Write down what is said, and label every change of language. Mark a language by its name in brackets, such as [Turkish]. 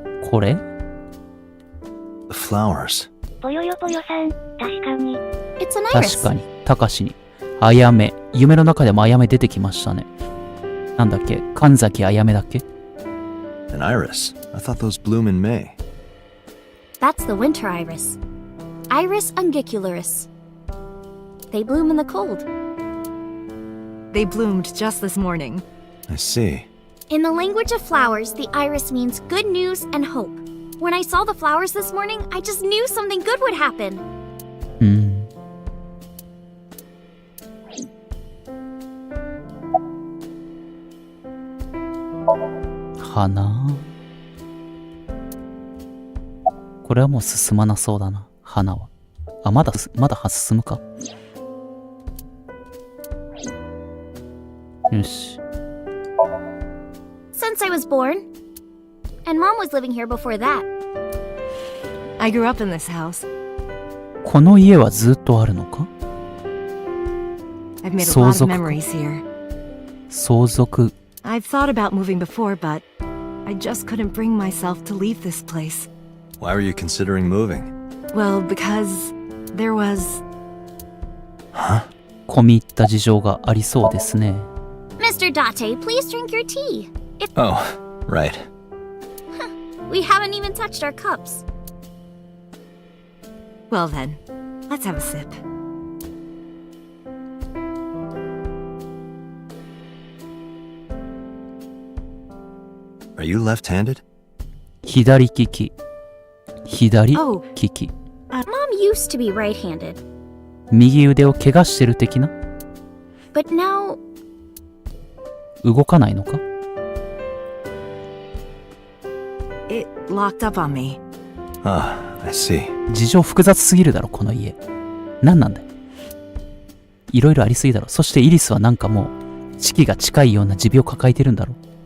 [Japanese] これ？ [English] The flowers. [Japanese] ぽよよぽよさん、確かに。 [English] It's an iris. [Japanese] 確かに、たかしに。あやめ。夢の中でもあやめ出てきましたね。なんだっけ？神崎あやめだっけ？ [English] An iris. I thought those bloom in May. That's the winter iris. Iris ungicularis. They bloom in the cold. They bloomed just this morning. I see. In the language of flowers, the iris means good news and hope. When I saw the flowers this morning, I just knew something good would happen. [Japanese] 花。これはもう進まなそうだな、花は。あ、まだ進むか。よし。 [English] Since I was born. And Mom was living here before that. I grew up in this house. [Japanese] この家はずっとあるのか？ [English] I've made a lot of memories here. [Japanese] 相続。 [English] I've thought about moving before, but I just couldn't bring myself to leave this place. Why were you considering moving? Well, because there was... Huh? [Japanese] 込み入った事情がありそうですね。 [English] Mr. Date, please drink your tea. Oh, right. We haven't even touched our cups. Well then, let's have a sip. Are you left-handed? [Japanese] 左利き。左利き。 [English] Mom used to be right-handed. [Japanese] 右腕を怪我してる的な？ [English] But now... [Japanese] 動かないのか？ [English] It locked up on me. Ah, I see. [Japanese] 事情複雑すぎるだろ、この家。何なんだよ。いろいろありすぎだろ。そしてイリスはなんかもう、時期が近いような持病を抱えてるんだろ。